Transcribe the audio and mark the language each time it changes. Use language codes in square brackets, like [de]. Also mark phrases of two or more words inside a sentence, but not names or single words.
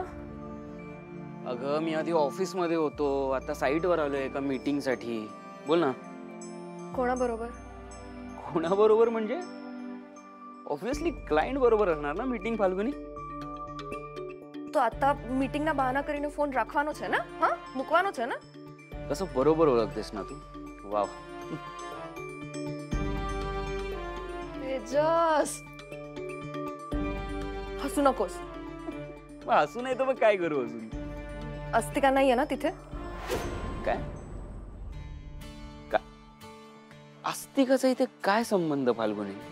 [mr] अगं मी आधी ऑफिसमध्ये होतो, आता साईटवर आलोय एका मीटिंगसाठी. बोल ना. कोणाबरोबर? कोणाबरोबर म्हणजे ऑब्विसली क्लायंट बरोबर असणार ना मीटिंग फाल्गुनी. [gu] તો आता મીટિંગના બહાના કરીને ફોન રાખવાનો છે ને? હા, મૂકવાનો છે ને? [mr] कसं बरोबर ओळखतेस ना तू. वाव. तेजस हसू नकोस. मग हसू नाही तर मग काय करू अजून? अस्तिका नाहीये ना तिथे? काय अस्तिकाचा इथे काय संबंध फाल्गुनी?